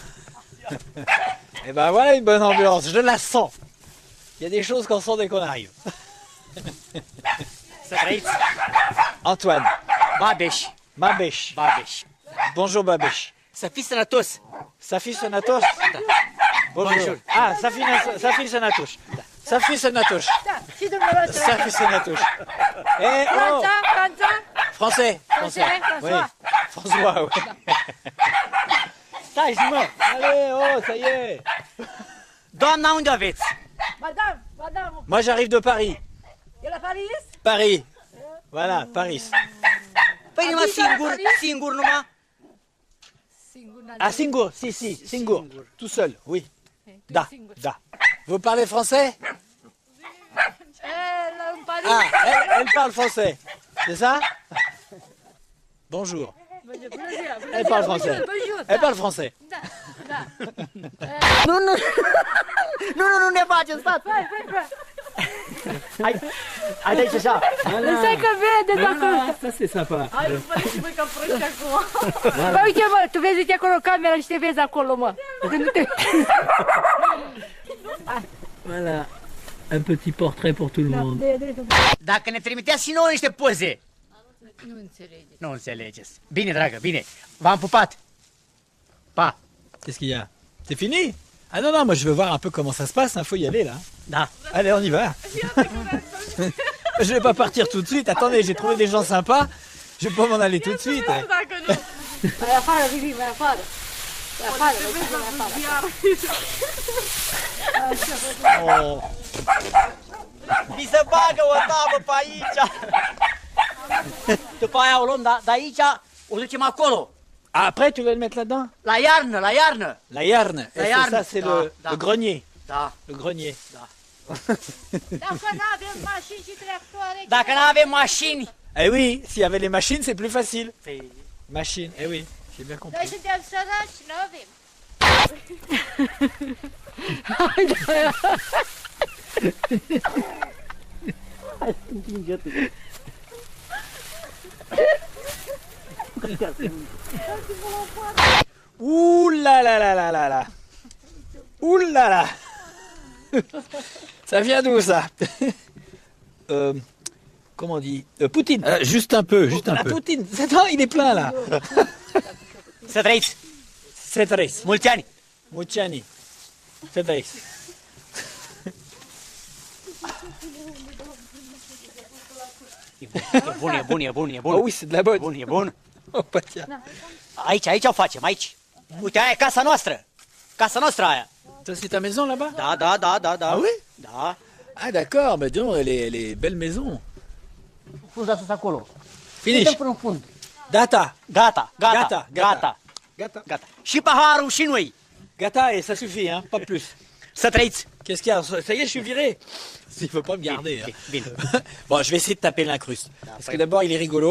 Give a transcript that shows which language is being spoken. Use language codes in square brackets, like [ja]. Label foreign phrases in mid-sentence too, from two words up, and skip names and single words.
[fr] Et ben voilà une bonne ambiance, je la sens. Il y a des choses qu'on sent dès qu'on arrive. Antoine. Babeș. Babeș. Babeș. Bonjour Babeș. [ro] Să fii sănătos. Să fii sănătos? Bonjour. Ah, să fii sănătos. Să fii sănătos. Da, și dumneavoastră. Să fii sănătos. Eh, oh. Franța? [fr] Français. Oui. François, oui. [ro] Stai, mă. [fr] Allez, oh, ça y est. [ro] Doamna, unde aveți? [fr] Madame. Moi, j'arrive de Paris. [ro] E la Paris? [fr] Paris. Voilà, Paris. [ro] Păi numai singur numai? Ah, singur, si, singur. [fr] Tout seul, oui. Da. Vous parlez français? Ah, elle parle français. C'est ça? Bonjour. Elle parle français. Elle parle français. [ro] Nu ne facem, stați. Hai de aici așa. Stai că vede dacă... [fr] Asta c'est sympa. [ro] Hai, nu pare și voi ca proști acum. Bă, uite mă, tu vezi uite acolo camera și te vezi acolo, mă. [fr] Voilà. Un petit portrait pour tout le monde. [ro] Dacă ne trimiteați și nouă niște poze. Nu înțelegeți. Nu înțelegeți. Bine, dragă, bine. V-am pupat. Pa. [fr] Qu'est-ce qu'il y a? C'est fini? Ah non, moi je veux voir un peu comment ça se passe, il faut y aller là. [ro] Da. [fr] Allez, on y va. Je vais pas partir tout de suite, attendez, j'ai trouvé des gens sympas, je vais pas m'en aller tout de suite. [ro] Mai afară, Vivi, mai afară. Mai afară, mai afară. Oh. Mi se bagă o tabă pe aici. După aia o luăm de aici, o ducem acolo. [fr] Après, tu vas le mettre là-dedans? [ro] La iarnă, la iarnă. La iarnă. La [fr] Et [ro] iarnă. [fr] ça, c'est le grenier. [ro] Da. [fr] Le grenier. [ro] Da. Dacă nu avem mașini și tractoare... Dacă nu avem mașini... [fr] Eh oui, s'il y avait les machines, c'est plus facile. Machine, eh oui. J'ai bien compris. [ro] Noi suntem săraci, nu avem. Hai să împinge tu. [fr] Ouh là là là là là là. Ouh là là. Ça vient d'où ça? Comment on dit? Poutine. Juste un peu, juste un peu. Poutine. Attends, il est plein là. [ro] Să trăiți! Să trăiți. Mulți ani! Mulți ani. Să trăiți. E bun, e bun, e bun, e bun. [fr] Oh oui, c'est de la bonne. [ro] Bun, e bun. [fr] Oh, bah tiens. [ro] Aici, aici o facem, aici. Uite, aia e casa noastră. Casa noastră aia. [fr] Ça, c'est ta maison là-bas? [ro] Da, da, da, da, da. [fr] Ah oui? [ro] Da. [fr] Ah d'accord, mais dis donc, elle est belle maison. [ro] Funda sus acolo. Finish. Suntem până în fund. Gata. Gata, gata, Gata, gata. Gata. Gata. Și paharul și noi. Gata, [fr] et ça suffit, hein, pas plus. [ro] Să trăiți. [fr] Qu'est-ce qu'il y a? Ça y est, je suis viré. Il faut pas me garder. Hein. [ro] Bine. [fr] Bon, je vais essayer de taper l'incruste. Parce que d'abord, il est rigolo.